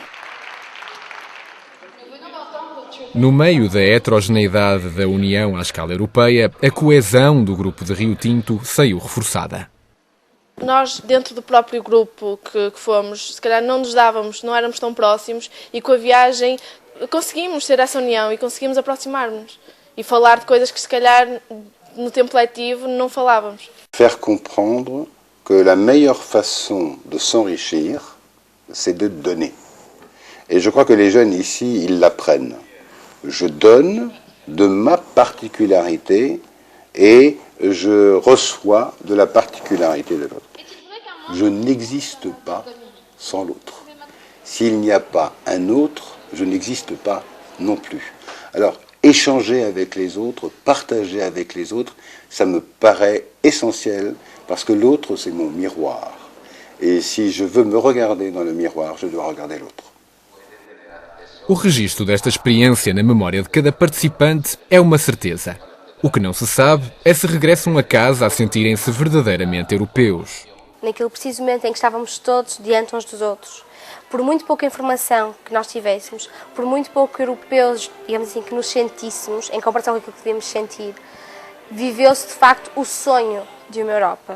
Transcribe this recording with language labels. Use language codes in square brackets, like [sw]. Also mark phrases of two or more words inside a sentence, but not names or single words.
[pt] No meio da heterogeneidade da União à escala europeia, a coesão do grupo de Rio Tinto saiu reforçada. Nós, dentro do próprio grupo que fomos, se calhar não nos dávamos, não éramos tão próximos e com a viagem conseguimos ter essa união e conseguimos aproximar-nos e falar de coisas que se calhar no tempo letivo não falávamos. [fr] Faire comprendre que la meilleure façon de s'enrichir, c'est de donner. Et je crois que les jeunes ici, ils l'apprennent. Je donne de ma particularité et je reçois de la particularité de l'autre. Je n'existe pas sans l'autre. S'il n'y a pas un autre, je n'existe pas non plus. Alors, échanger avec les autres, partager avec les autres, ça me paraît essentiel parce que l'autre, c'est mon miroir. Et si je veux me regarder dans le miroir, je dois regarder l'autre. [pt] O registro desta experiência na memória de cada participante é uma certeza. O que não se sabe é se regressam a casa a sentirem-se verdadeiramente europeus. Naquele preciso momento em que estávamos todos diante uns dos outros, por muito pouca informação que nós tivéssemos, por muito pouco europeus, digamos assim, que nos sentíssemos, em comparação com aquilo que podíamos sentir, viveu-se de facto o sonho de uma Europa.